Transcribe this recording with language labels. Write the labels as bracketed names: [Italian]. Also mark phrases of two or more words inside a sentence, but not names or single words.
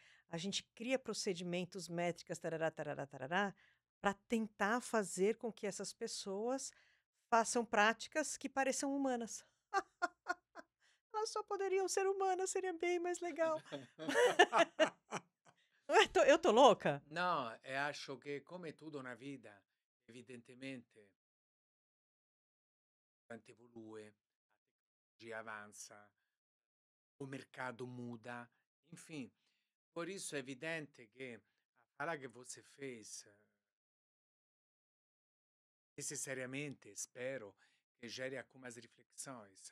[Portuguese] A gente cria procedimentos, métricas, tarará, tarará, tarará, para tentar fazer com que essas pessoas façam práticas que pareçam humanas. Elas só poderiam ser humanas, seria bem mais legal. Eu tô louca? [Italian] no, [Portuguese] e acho [Italian] che come tutto na vita, evidentemente, [Portuguese] gente evolui, a tecnologia avança, o mercado muda, enfim. Por isso é evidente que a fala que você fez, necessariamente, espero, que gere algumas reflexões.